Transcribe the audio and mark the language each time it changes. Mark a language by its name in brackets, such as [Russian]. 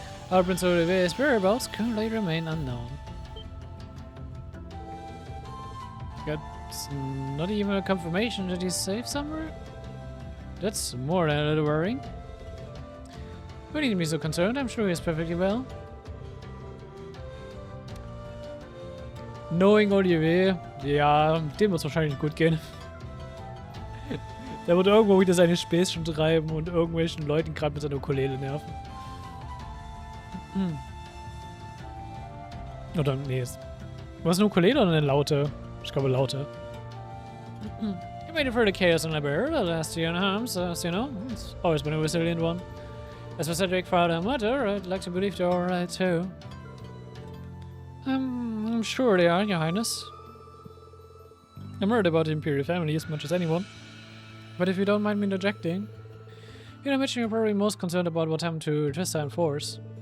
[English] Our Prince Olivier's whereabouts currently remain unknown. That's not even a confirmation that he's safe somewhere? That's more than a little worrying. You needn't be so concerned, I'm sure he's perfectly well. Knowing Olivier, [German] ja, dem wird's wahrscheinlich gut gehen. Der wird irgendwo wieder seine Späßchen treiben und irgendwelchen Leuten gerade mit seiner Ukulele nerven. Oder, nee, was eine Ukulele oder eine Laute? Ich glaube Laute. [English] You made it through the chaos on the bear the last year and a half, so you know, it's always been a resilient one. As for Cedric, father and mother, I'd like to believe they're alright too. I'm sure they are, Your Highness. I'm worried about the Imperial family as much as anyone. But if you don't mind me interjecting, you'd imagine you're probably most concerned about what happened to Trista and Force.